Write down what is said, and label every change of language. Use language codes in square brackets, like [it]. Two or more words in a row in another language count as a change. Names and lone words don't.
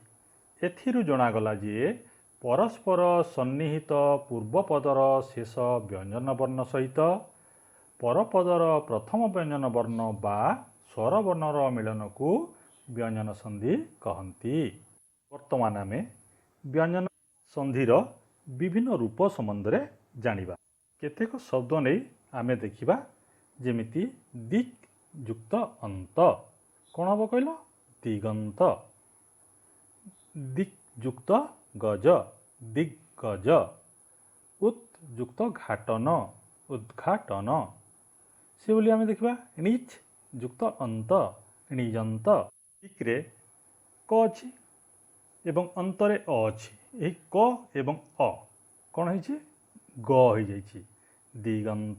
[or] ଏଥିରୁ ଜଣାଗଲା ଯେ ପରସ୍ପର ସନ୍ନିହିତ ପୂର୍ବପଦର ଶେଷ ବ୍ୟଞ୍ଜନ ବର୍ଣ୍ଣ ସହିତ ପରପଦର ପ୍ରଥମ ବ୍ୟଞ୍ଜନ ବର୍ଣ୍ଣ ବା ସ୍ୱର ବର୍ଣ୍ଣର ମିଳନ କୁ ବ୍ୟଞ୍ଜନ ସନ୍ଧି କହନ୍ତି। ବର୍ତ୍ତମାନ ଆମେ ବ୍ୟଞ୍ଜନ ସନ୍ଧିର ବିଭିନ୍ନ ରୂପ ସମ୍ବନ୍ଧ ରେ ଜାଣିବା। କେତେକ ଶବ୍ଦ ନେଇ ଆମେ ଦେଖିବା। ଯେମିତି ଦିକ୍ ଯୁକ୍ତ ଅନ୍ତ। କଣ ହବ କହଲ? ଦିଗନ୍ତ। ଦିକ୍ ଯୁକ୍ତ ଗଜ, ଦିଗ୍ଗଜ। ଉତ୍ ଯୁକ୍ତ ଘାଟନ, उद्घाटन। ସେ ବୋଲି ଆମେ ଦେଖିବା ଣିଚ୍ ଯୁକ୍ତ ଅନ୍ତ, ଣିଜନ୍ତ। ଦିକ୍ ରେ କ ଅଛି ଏବଂ ଅନ୍ତରେ ଅ ଅଛି। ଏହି କ ଏବଂ ଅ କଣ ହେଉଛି? ଗ ହୋଇ ଯାଉଛି, ଦିଗନ୍ତ।